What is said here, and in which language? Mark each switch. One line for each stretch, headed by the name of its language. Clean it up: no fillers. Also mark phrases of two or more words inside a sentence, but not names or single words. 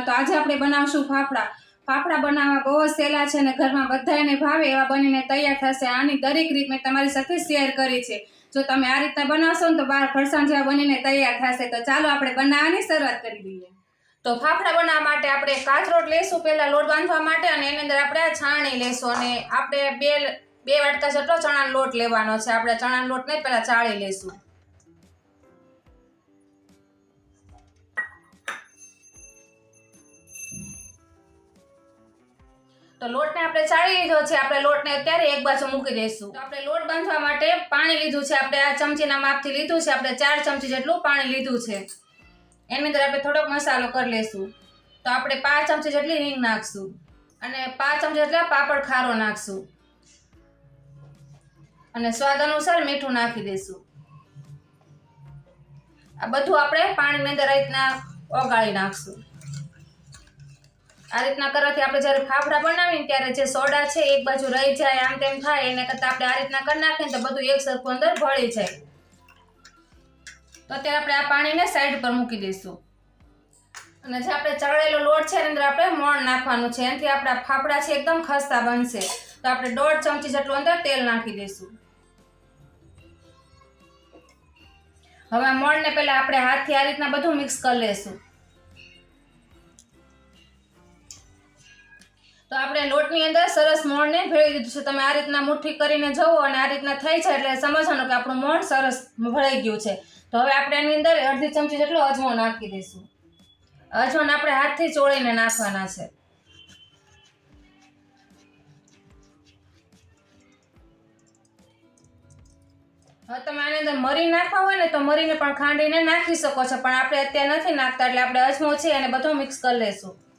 Gujarati: તો આજ આપણે બનાવશું ફાફડા। ફાફડા બનાવવા બહુત સહેલા છે અને ઘરમાં બધાને ભાવે એવા બનીને તૈયાર થશે। આની દરેક રીત મેં તમારી સાથે શેર કરી છે। જો તમે આ રીતના બનાવશો તો બાર ફરસાણ જેવા બનીને તૈયાર થશે। તો ચાલો આપણે બનાવવાની શરૂઆત કરી દઈએ। તો ફાફડા બનાવવા માટે આપણે કાચરોટ લેશું, પહેલા લોટ બાંધવા માટે, અને એની અંદર આપણે છાણી લેશું અને આપણે બે વાટકા જેટલો ચણાનો લોટ લેવાનો છે। આપણે ચણાનો લોટ ને પહેલા ચાળી લેશું। તો લોટ ને આપણે ચાળી લીધો છે। આપણે લોટ ને અત્યારે એક બાજૂ મૂકી દેશું। તો આપણે લોટ બાંધવા માટે પાણી લીધું છે। આપણે આ ચમચીના માપથી લીધું છે। આપણે 4 ચમચી जेटલું પાણી લીધું છે। એની અંદર આપણે થોડોક મસાલો કરી લેશું। તો આપણે 5 ચમચી जेटલી હિંગ નાખશું અને 5 ચમચી જેટલા પાપડ ખારો નાખશું અને સ્વાદ અનુસાર મીઠું નાખી દેશું। આ બધું આપણે પાણીની અંદર આ રીતના ઓગાળી નાખશું। આ રીતના કરવાથી આપણે જ્યારે ફાફડા બનાવીને ત્યારે જે સોડા છે એક બાજૂ રહી જાએ આમ તેમ થાય એને કરતા આપણે આ રીતના કર નાખીએ તો બધું એક સરખું અંદર भળી જાએ। તો અત્યારે આપણે આ પાણીને સાઇડ પર મૂકી દઈશું અને જે આપણે ચળેલો લોટ છે એની અંદર આપણે મોણ નાખવાનું છે। એનાથી આપણા ફાફડા છે એકદમ ખસ્તા બનશે। તો આપણે 1.5 ચમચી जेटલું અંદર તેલ નાખી દઈશું। હવે મોણને પહેલા આપણે હાથથી આ રીતના બધું મિક્સ કર લેશું। તો આપણે લોટની અંદર સરસ મોણને ભેળવી દીધું છે। તમે આ રીતના મુઠ્ઠી કરીને જોવો અને આ રીતના થઈ છે એટલે समजવાનું કે આપણું મોણ સરસ ભળાઈ ગયું છે। તો હવે આપણે આની અંદર અડધી ચમચી જેટલો અજમો નાખી દઈશું। અજમો આપણે હાથથી ચોળીને નાખવાના છે। હવે તમે આની અંદર મરી નાખવા હોય ને તો મરીને પણ ખાંડીને નાખી શકો છો, પણ આપણે અત્યારે નથી નાખતા એટલે આપણે અજમો છે અને બધું મિક્સ કરી લેશું।